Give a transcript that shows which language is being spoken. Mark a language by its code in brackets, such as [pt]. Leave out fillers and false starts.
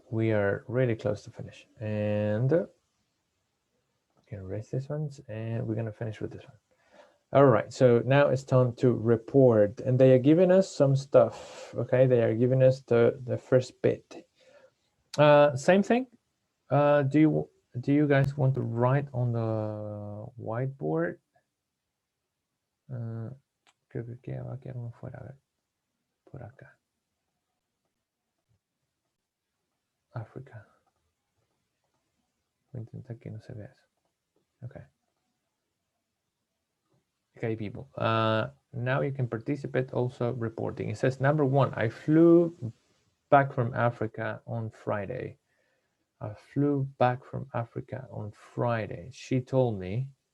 [en] We are really close to finish. And can erase this one, and we're going to finish with this one. All right. So now it's time to report. And they are giving us some stuff. Okay. They are giving us the first bit. Same thing. Do you guys want to write on the whiteboard? [es] Creo que va a quedar uno fuera. A ver. Por acá. [en] Africa. [es] Voy a intentar que no se vea eso. [en] Okay. Okay, people. Now you can participate also reporting. It says number 1, I flew back from Africa on Friday. I flew back from Africa on Friday. She told me.